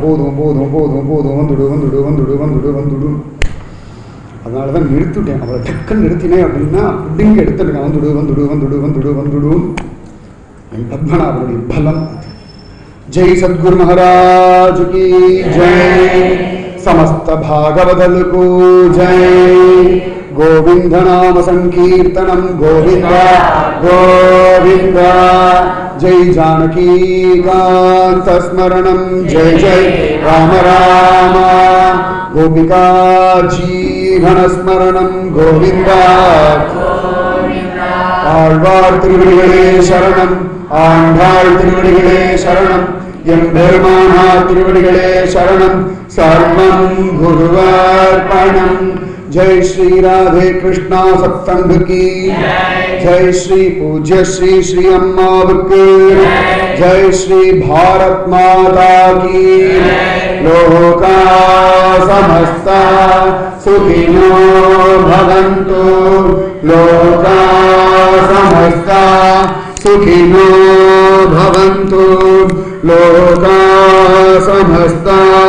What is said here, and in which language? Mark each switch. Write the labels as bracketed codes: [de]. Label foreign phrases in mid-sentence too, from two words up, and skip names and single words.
[ta] போதும் போதும் போதும் போதும் வந்துடு வந்துடு வந்துடு வந்துடு வந்துடு. அதனாலதான் நிறுத்திட்டேன். அவளை டக்குன்னு நிறுத்தினேன் அப்படின்னா பிடிங்க எடுத்துருக்கேன். வந்துடு வந்துடு வந்துடு வந்துடு வந்துடு. என் பத்மநாபனுடைய பலம். [hi] जय सद्गुरु महाराज की जय. समस्त भागवदल को जय। [sa] गोविंद नाम संकीर्तनम गोविंदा गोविंदा। जय जानकी कांत स्मरणम जय जय राम राम। गोपिका जीवन स्मरणम गोविंदा [ta] ஆழ்வார் திருவடிகளே சரணம் ஆண்டாள் திருவடிகளே சரணம் எம்பெருமானார் திருவடிகளே சரணம் சர்வம் குருவார்ப்பணம்। [hi] जय श्री राधे कृष्णा सत्संग की जय। श्री पूज्य श्री श्री अम्मा की जय। श्री भारत माता की [sa] लोका समस्ता सुखिनो भवन्तु लोका समस्ता सुखिनो भवन्तु लोका समस्ता